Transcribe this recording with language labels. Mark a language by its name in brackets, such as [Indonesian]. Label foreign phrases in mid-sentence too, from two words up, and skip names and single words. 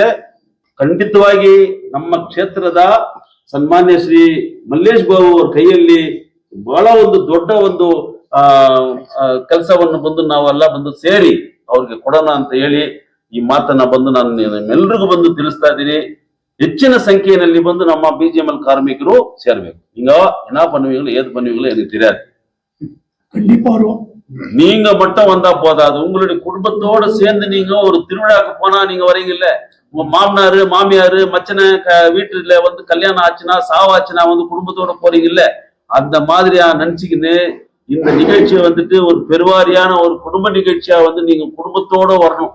[Kannada] ಖಂಡಿತವಾಗಿ ನಮ್ಮ ಕ್ಷೇತ್ರದ ಸನ್ಮಾನ್ಯ ಶ್ರೀ ಮಲ್ಲೇಶ್ ಬಾಬು ಅವ್ರ ಕೈಯಲ್ಲಿ ಬಹಳ ಒಂದು ದೊಡ್ಡ ಒಂದು ಕೆಲಸವನ್ನು ಬಂದು ನಾವೆಲ್ಲ ಬಂದು ಸೇರಿ ಅವ್ರಿಗೆ ಕೊಡೋಣ ಅಂತ ಹೇಳಿ ಈ ಮಾತನ್ನ ಬಂದು ನಾನು ನಿಮ್ಮೆಲ್ರಿಗೂ ಬಂದು ತಿಳಿಸ್ತಾ ಇದ್ದೀನಿ. ಹೆಚ್ಚಿನ ಸಂಖ್ಯೆಯಲ್ಲಿ ಬಂದು ನಮ್ಮ BGML ಕಾರ್ಮಿಕರು ಸೇರ್ಬೇಕು. [Tamil] இங்க என்ன பண்ணுவீங்களோ ஏது பண்ணுவீங்களோ எனக்கு தெரியாது. கண்டிப்பா வரும். நீங்க மட்டும் வந்தா போதாது. உங்களுடைய குடும்பத்தோட சேர்ந்து நீங்க ஒரு திருவிழாக்கு போனா நீங்க வரீங்கல்ல, உங்க மாமனாரு மாமியாரு மச்சனை வீட்டுல வந்து கல்யாணம் ஆச்சுன்னா சாவாச்சுன்னா வந்து குடும்பத்தோட போறீங்கல்ல, அந்த மாதிரியா நினைச்சுக்கின்னு இந்த நிகழ்ச்சியை வந்துட்டு ஒரு பெருவாரியான ஒரு குடும்ப நிகழ்ச்சியா வந்து நீங்க குடும்பத்தோட வரணும்.